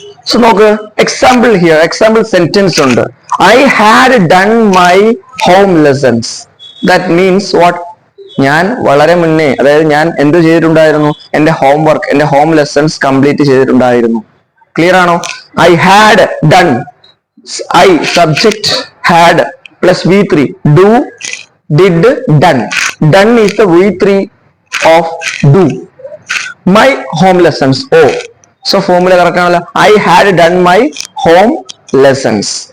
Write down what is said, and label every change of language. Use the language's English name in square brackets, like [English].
[Malayalam] So നോക്ക്, example here, example sentence ഉണ്ട്. [English] I had done my home lessons. That means what? [Malayalam] ഞാൻ വളരെ മുന്നേ, അതായത് ഞാൻ എന്ത് ചെയ്തിട്ടുണ്ടായിരുന്നു? എന്റെ ഹോംവർക്ക്, എന്റെ ഹോം ലെസൺസ് കംപ്ലീറ്റ് ചെയ്തിട്ടുണ്ടായിരുന്നു. ക്ലിയർ ആണോ? [English] I had done, I subject had plus V3, do, did, done. Done is the V3 of do. My home lessons, oh. So formula correct ആണല്ലോ. I had done my home lessons.